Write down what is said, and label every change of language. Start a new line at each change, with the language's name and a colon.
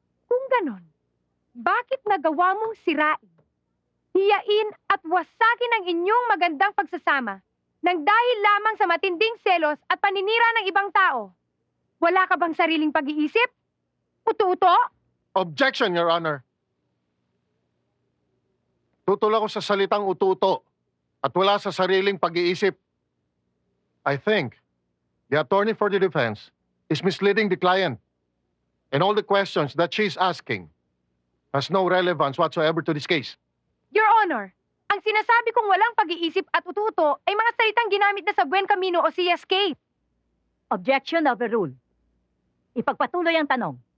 Filipino: Kung ganon, bakit nagawa mong sirain, hiyain at wasakin ang inyong magandang pagsasama nang dahil lamang sa matinding selos at paninira ng ibang tao? Wala ka bang sariling pag-iisip? Uto-uto?
English: Objection, Your Honor.
Filipino: Tutol ako sa salitang ututo at wala sa sariling pag-iisip.
English: I think the attorney for the defense is misleading the client, and all the questions that she's asking has no relevance whatsoever to this case.
Filipino: Your Honor, ang sinasabi kong walang pag-iisip at ututo ay mga salitang ginamit na sa Buen Camino o CSK.
English: Objection overruled.
Filipino: Ipagpatuloy ang tanong.